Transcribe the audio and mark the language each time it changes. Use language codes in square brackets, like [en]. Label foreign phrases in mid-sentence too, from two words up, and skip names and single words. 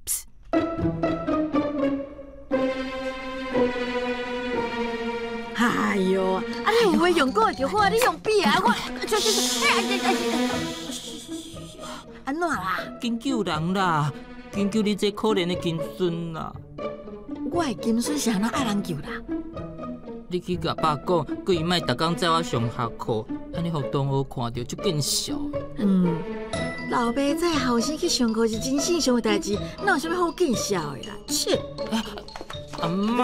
[nan] 哎哟，啊你有话用讲就好啊，你用笔啊，我安怎啦？紧救人啦！紧救你这可怜的金孙啦！我的金孙是安怎爱人救啦？你去甲爸讲，佮伊莫逐工载我上下课，安尼互同学看到就见笑。老爸载后生去上课是真正常的代志，哪有啥物好见笑的啦？切！阿妈，